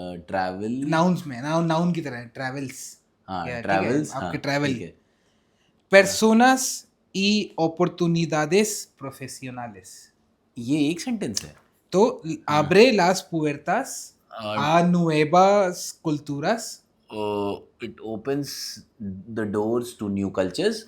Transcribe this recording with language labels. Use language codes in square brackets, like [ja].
[hi] nouns में noun की तरह है, travels. हाँ, ठीक है, [en] travels. [hi] आपके हाँ, [en] travel. [hi] ठीक है. [es] personas y oportunidades profesionales. [hi] ये एक सेंटेंस है. [es] तो abre las puertas a nuevas culturas, [en] It opens the doors to new cultures,